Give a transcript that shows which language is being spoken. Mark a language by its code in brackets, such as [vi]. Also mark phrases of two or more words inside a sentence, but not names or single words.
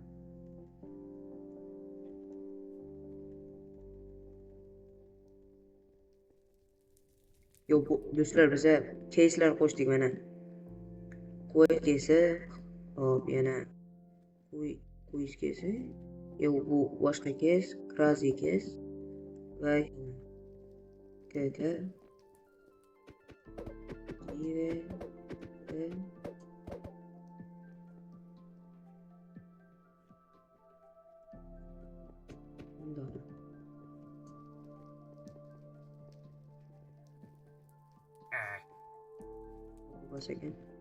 [uz] Yo, do'stlar, biza case'lar qo'shdik mana. Qo'y case, hop, yana qo'y case. Yo, bu boshqa case, [en] crazy case [uz] va KK Kive bundoq. Bo'lsa ekan.